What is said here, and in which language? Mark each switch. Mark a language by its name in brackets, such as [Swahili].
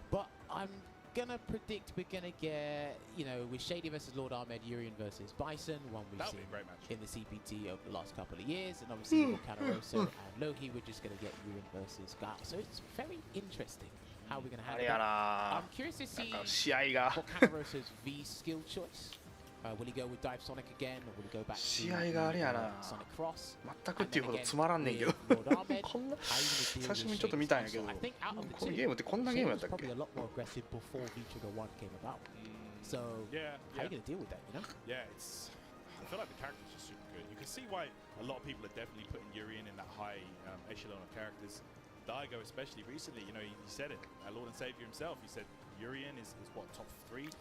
[English] But I'm gonna predict we're gonna get, you know, with Shady versus Lord Ahmed, Urian versus Bison, one we've seen in the CPT over the last couple of years, and obviously Volcanaroso and Lohi, we're just gonna get Urian versus Guile. So it's very interesting how we're gonna handle it. I'm curious to see Volcanaroso's V skill choice. Will he go with Dive Sonic again, or will he go back to Sonic Cross? [Japanese] 全くっていうほどつまらんねんけどこんな久しぶりにちょっと見たんやけどこのゲームってこんなゲームやったっけ [English] probably a lot more aggressive before V-Trigger 1 came about. So how are you going to deal with that, you know? Yeah, I feel like the character's just super good. You can see why a lot of people are definitely putting Urian in that high echelon of characters. Daigo especially recently, you know, he said it. Our Lord and Savior himself, he said Urian is what, top 3?